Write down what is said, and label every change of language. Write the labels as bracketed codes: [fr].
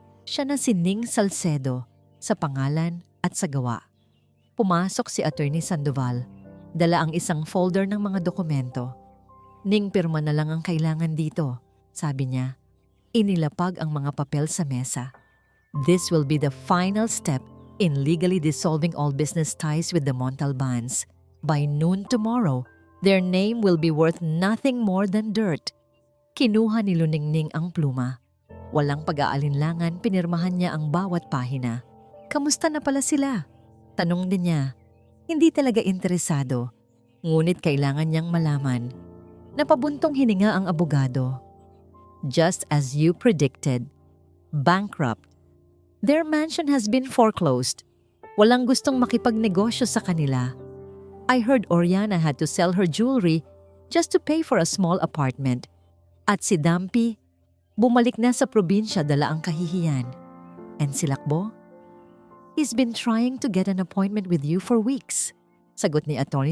[tl] Siya na si Ning Salcedo sa pangalan at sa gawa. Pumasok si Attorney Sandoval, dala ang isang folder ng mga dokumento. Ning, pirma na lang ang kailangan dito, sabi niya. Inilapag ang mga papel sa mesa. [en] This will be the final step in legally dissolving all business ties with the Montalbans. By noon tomorrow, their name will be worth nothing more than dirt. [tl] Kinuha ni Luningning ang pluma. Walang pag-aalinlangan, pinirmahan niya ang bawat pahina. Kamusta na pala sila? Tanong din niya. Hindi talaga interesado, ngunit kailangan niyang malaman. Napabuntong hininga ang abogado. [en] Just as you predicted, bankrupt. Their mansion has been foreclosed. [tl] Walang gustong makipagnegosyo sa kanila. [en] I heard Oriana had to sell her jewelry just to pay for a small apartment. [tl] At si Dumpy, bumalik na sa probinsya dala ang kahihiyan. [en] And si Lakbo? He's been trying to get an appointment with you for weeks, [tl] sagot ni Atty.